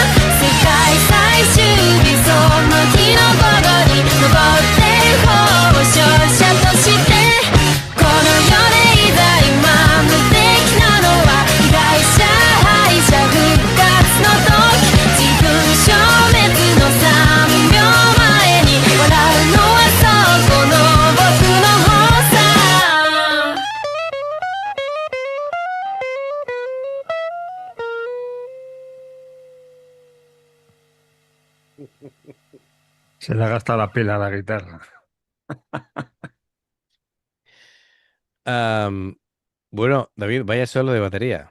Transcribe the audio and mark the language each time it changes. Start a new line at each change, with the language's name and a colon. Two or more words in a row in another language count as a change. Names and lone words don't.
Japanese: 世界最終日その日の午後に残ってる方を勝者としてこの世でいざ今無敵なのは被害者敗者復活の時自分消滅の3秒前に笑うのはそこの僕の方さ
Spanish: Se le ha gastado la pila a la guitarra. Am, bueno, David, vaya solo de batería.